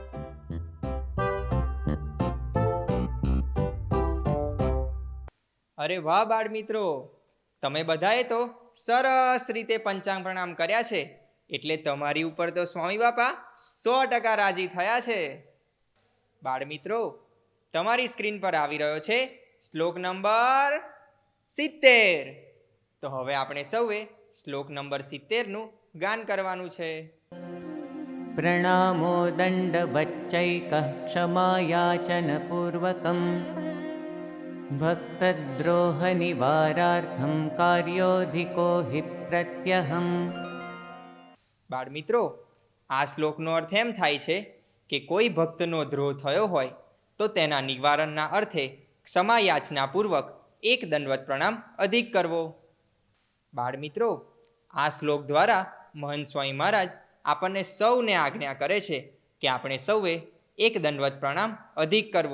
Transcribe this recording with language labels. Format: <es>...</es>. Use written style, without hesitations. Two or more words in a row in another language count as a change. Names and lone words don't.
<gu>અરે વાહ બાળ મિત્રો, તમે બધાએ તો સરસ રીતે પંચાંગ પ્રણામ કર્યા છે એટલે તમારી ઉપર તો સ્વામી બાપા 100% રાજી થયા છે. બાળ મિત્રો, તમારી સ્ક્રીન પર આવી રહ્યો છે શ્લોક નંબર 70. તો હવે આપણે સૌએ શ્લોક નંબર 70નું ગાન કરવાનું છે.</gu> <sa>प्रणामो दण्डवच्चैकः क्षमायाचनपूर्वकं भक्तद्रोहनिवारार्थं कार्योऽधिको हि प्रत्यहम्.</sa> <gu>બાળ મિત્રો, આ શ્લોકનો અર્થ એમ થાય છે કે કોઈ ભક્તનો દ્રોહ થયો હોય તો તેના નિવારણના અર્થે ક્ષમાયાચનાપૂર્વક એક દંડવત પ્રણામ અધિક કરવો. બાળ મિત્રો, આ શ્લોક દ્વારા મહંત સ્વામી મહારાજ આપણને સૌને આજ્ઞા કરે છે કે આપણે સૌએ એક દંડવત પ્રણામ અધિક કરવો.</gu>